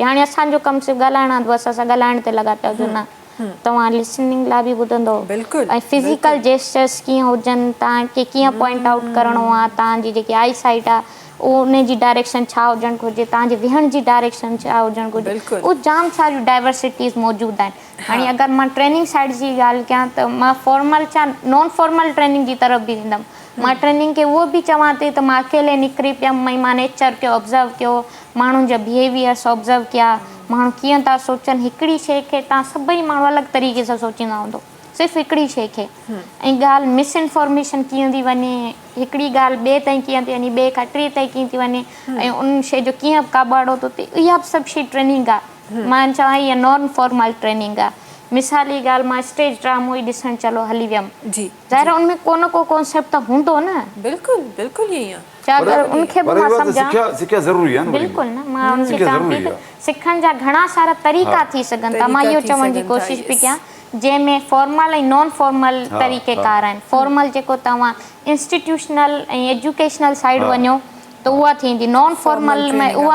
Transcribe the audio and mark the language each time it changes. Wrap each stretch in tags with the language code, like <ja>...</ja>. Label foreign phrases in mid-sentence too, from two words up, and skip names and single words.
<sd>हाणे असांजो कमु सिर्फ़ु ॻाल्हाइण आहे, बसि असां ॻाल्हाइण ते लॻा पिया हुजूं, न, तव्हां लिसनिंग लाइ बि ॿुधंदो, ऐं</sd> <en>physical gestures</en> <sd>कीअं हुजनि, तव्हांखे कीअं</sd> <en>point out</en> <sd>करिणो आहे, तव्हांजी जेकी</sd> <en>eye sight</en> <sd>आहे उन जी डायरेक्शन छा हुजणु घुरिजे, तव्हांजे विहण जी डायरेक्शन छा हुजणु घुरिजे, उहो जाम सारियूं डाइवर्सिटीज़ मौजूदु आहिनि। हाणे अगरि मां</sd> <en>training side</en> <sd>जी ॻाल्हि कयां त मां फॉर्मल छा</sd> <en>non formal training</en> <sd>जी तरफ़ बि ॾींदमि। मां ट्रेनिंग खे उहो बि चवां थी त मां अकेले निकिरी पियमि, मां नेचर खे ऑब्ज़र्व कयो, माण्हुनि जा बिहेवियर्स ऑब्ज़र्व कया, माण्हू कीअं था सोचनि। हिकिड़ी शइ खे तव्हां सभई माण्हू अलॻि तरीक़े सां सोचींदा हूंदो, सिर्फ़ु हिकिड़ी शइ खे। ऐं ॻाल्हि मिसइंफॉर्मेशन कीअं थी वञे, हिकिड़ी ॻाल्हि ॿिए ताईं कीअं थी वञे, ॿिए खां टे ताईं कीअं थी वञे, ऐं उन शइ जो कीअं काॿाड़ो थो थिए, इहा बि सभु शइ ट्रेनिंग आहे। मां चवां इहा</sd> <en>non formal training</en> <sd>आहे। मिसाली ॻाल्हि मां स्टेज ड्रामो ई ॾिसणु चलो हली वियमि जी ज़ाहिर उनमें को न को कॉन्सेप्ट त हूंदो न</sd> <ur>بالکل بالکل یہی ہے</ur> <sd>छा अगरि उनखे बि मां सम्झां सिखिया ज़रूरी आहे न वरी। बिल्कुलु न मां उनखे सिखिया चवां ज़रूरी थी आहे। त सिखण जा घणा सारा तरीक़ा थी सघनि था मां तरीक़ा इहो थी चवण जी सघनि था, कोशिशि पई yes. कयां जंहिंमें फॉर्मल ऐं</sd> <en>non formal</en> <sd>तरीक़ेकार आहिनि फॉर्मल जेको तव्हां इंस्टीट्यूशनल ऐं</sd> <en>educational side</en> <sd>वञो त उहा थींदी</sd> <en>non formal</en> <sd>में उहा</sd>